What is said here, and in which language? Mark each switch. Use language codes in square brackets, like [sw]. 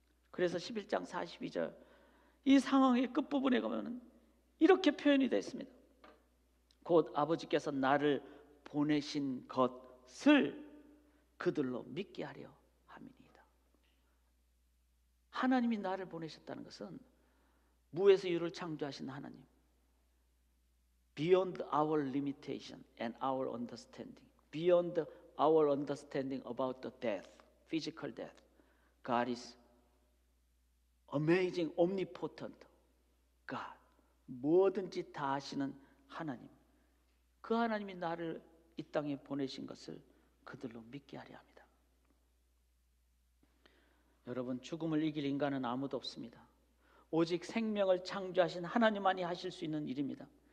[ko] 그래서 11장 42절 이 상황의 끝부분에 가면 이렇게 표현이 되어 있습니다. 곧 아버지께서 나를 보내신 것을 그들로 믿게 하려 함이니이다. 하나님이 나를 보내셨다는 것은 무에서 유를 창조하신 하나님, [en] beyond our limitation and our understanding, beyond our understanding about the death, physical death, God is amazing, omnipotent God. [ko] 뭐든지 다 하시는 하나님, 그 하나님이 나를 이 땅에 보내신 것을 그들로 믿게 하려 합니다. 여러분, 죽음을 이길 인간은 아무도 없습니다. 오직 생명을 창조하신 하나님만이 하실 수 있는 일입니다.